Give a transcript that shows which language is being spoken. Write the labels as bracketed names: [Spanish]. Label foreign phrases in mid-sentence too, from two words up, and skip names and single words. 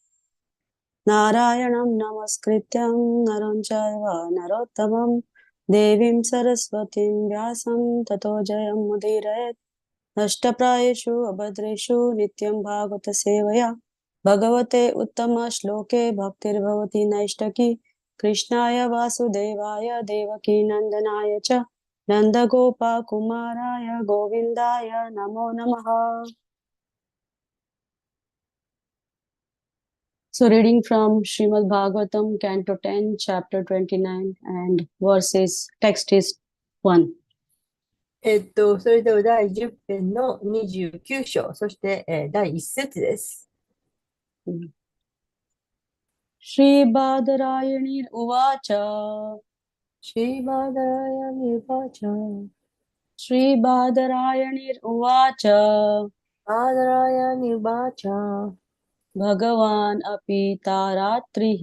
[Sanskrit] नारायणं नमस्कृत्य नरं चैव नरोत्तमम् देवीं सरस्वतीं व्यासं ततो जयम् उदीरयेत् नष्टप्रायेषु अभद्रेषु नित्यं भागवत सेवया भगवते उत्तम श्लोके भक्तिर्भवति नैष्टकी कृष्णाय वासुदेवाय देवकी नंदनाय च नंदगोपकुमाराय गोविन्दाय नमो नमः. [English] So reading from Srimad Bhagavatam, Canto 10, Chapter 29, and verses, text is 1. [Japanese] それでは第10編の29章、そして、第1節です。 [Sanskrit] श्रीबादरायणीर्उवाच श्रीबादरायणीर्वाच श्रीबादरायणीर्उवाच बादरायणीर्वाच भगवान् अपि तारात्रिः